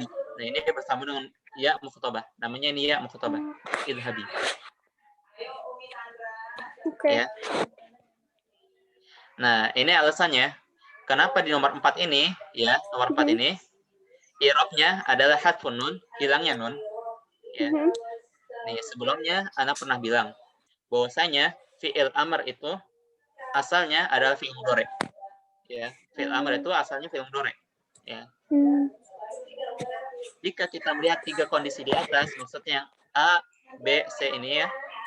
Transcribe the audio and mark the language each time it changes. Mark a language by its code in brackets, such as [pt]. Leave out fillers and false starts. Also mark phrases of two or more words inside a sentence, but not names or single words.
[id] Nah, ini dia bersambung dengan [ar] ياء المخاطبة. [id] Namanya ini [ar] ياء المخاطبة. [id] Idhabi. Oke. Ya. Nah, ini alasannya. Kenapa di nomor 4 ini, ya, nomor 4 ini, i'rabnya adalah [ar] حذف النون, [id] hilangnya nun. Ya. Nih, sebelumnya Ana pernah bilang bahwasanya [ar] فعل أمر [id] itu asalnya adalah [ar] فعل مضارع. [id] Ya, [ar] فعل أمر [id] itu asalnya [ar] فعل مضارع. [id] Ya. Jika kita melihat 3 kondisi di atas, maksudnya A, B, C ini ya.